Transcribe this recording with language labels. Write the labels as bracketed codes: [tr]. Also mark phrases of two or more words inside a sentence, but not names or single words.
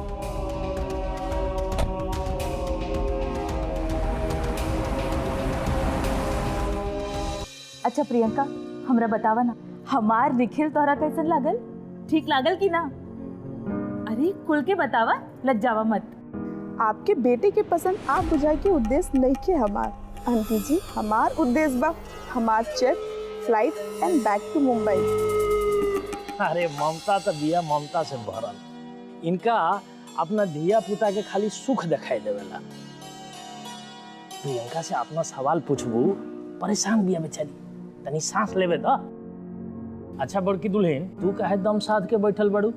[bho] अच्छा प्रियंका, हमरा बतावा ना, हमार निखिल तोहरा कैसन लागल? ठीक लागल कि ना? अरे खुल के बतावा, लज्जावा मत। आपके बेटे के पसंद आप बुझाए के उद्देश्य नहीं के हमार आंटी जी, हमार उद्देश्य बा हमार चेक, [en] flight and back to [bho] मुंबई। अरे ममता तो बिया ममता से भरल, इनका अपना धिया पुता के खाली सुख दिखाई देवेला। प्रियंका से अपना सवाल पूछबू, परेशान बिया बेचारी, तनी सांस लेवे द। अच्छा बड़की दुल्हन, तू काहे दम साध के बैठल बड़ू?